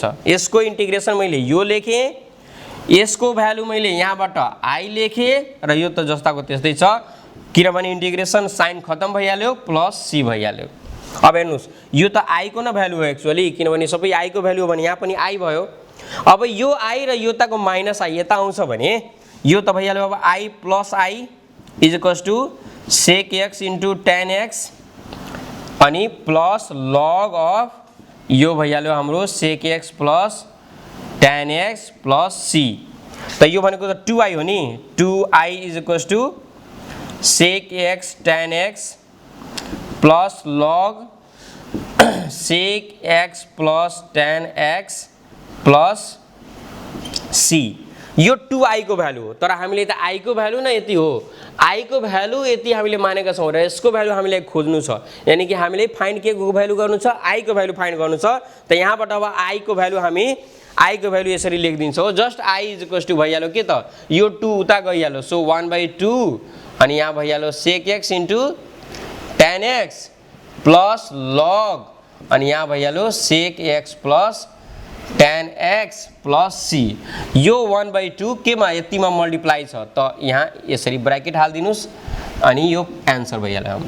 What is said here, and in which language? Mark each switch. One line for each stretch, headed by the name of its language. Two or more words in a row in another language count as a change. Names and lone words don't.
Nepali: यसको इन्टिग्रेसन मैले यो लेखे, यसको भ्यालु मैले यहाँबाट i लेखे र यो त जस्ताको त्यस्तै छ किनभने
English: integration sign
Nepali: खतम भइहाल्यो
English: plus c
Nepali: भइहाल्यो। अब हेर्नुस् यो त i को न भ्यालु हो एक्चुअली, किनभने सबै i को भ्यालु हो भने यहाँ पनि i भयो। अब यो i र यो ताको माइनस i यता आउँछ भने यो त भइहाल्यो अब
English: i plus i is equals to sec x into tan x
Nepali: अनि
English: plus log of
Nepali: यो भइहाल्यो हाम्रो
English: sec x plus tan x plus c.
Nepali: त यो भनेको त 2i हो नि,
English: 2i is equals to sec x tan x plus log sec x plus tan x plus c.
Nepali: यो 2i को भ्यालु हो, तर हामीले त i को भ्यालु नै यति हो, i को भ्यालु यति हामीले मानेका छौं र यसको भ्यालु हामीले खोज्नु छ, यानी कि हामीले फाइन्ड के को भ्यालु गर्नु छ i को भ्यालु फाइन्ड गर्नु छ। त यहाँबाट अब i को भ्यालु हामी i को भ्यालु यसरी लेखिदिन्छौं,
English: just i is equals to
Nepali: भइहाल्यो के त यो 2 उता गइहाल्यो, सो 1/2 अनि यहाँ भइहाल्यो
English: sec x into tan x plus log
Nepali: अनि यहाँ भइहाल्यो
English: sec x plus tan x plus c.
Nepali: यो 1/2 केमा यतिमा मल्टिप्लाई छ त यहाँ यसरी ब्र्याकेट हाल्दिनुस् अनि यो आन्सर भइहाल्यो हाम्रो।